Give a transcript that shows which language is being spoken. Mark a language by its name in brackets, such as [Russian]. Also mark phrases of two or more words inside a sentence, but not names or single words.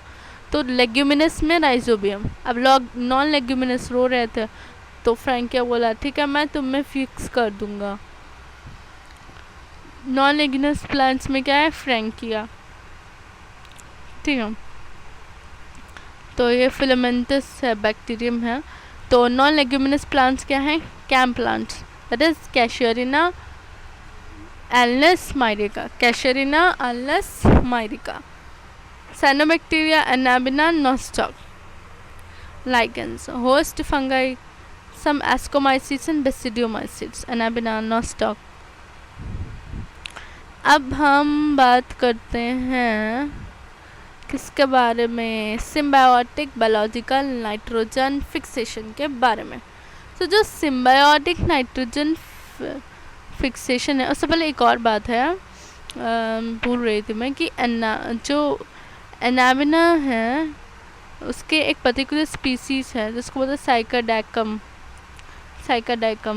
[Hindi] तो लेग्यूमिनस में राइजोबियम। अब लोग [English] non leguminous [Hindi] रो रहे थे तो फ्रैंकिया बोला ठीक है मैं तुम्हें फिक्स कर दूंगा। [English] non leguminous plants [Hindi] में क्या है? फ्रैंकिया, ठीक है। तो ये फिलामेंटस है, बैक्टीरियम है। तो [English] non leguminous plants [Hindi] क्या हैं? [English] CAM plants, that is Casuarina, Alnus, Myrica, Casuarina, Alnus, Myrica. Cyanobacteria, anabina, nostoc. Lichens, host fungi, some ascomycetes and basidiomycetes, anabina, nostoc. [Hindi] अब हम बात करते हैं किसके बारे में? [English] symbiotic biological nitrogen fixation के बारे में। [Hindi] तो जो [English] symbiotic nitrogen fixation [Hindi] है, उससे पहले एक और बात है, भूल रही थी मैं कि जो एनाबिना है उसके एक [English] particular species [Hindi] है जिसको बोलते हैं साइकाडाइकम।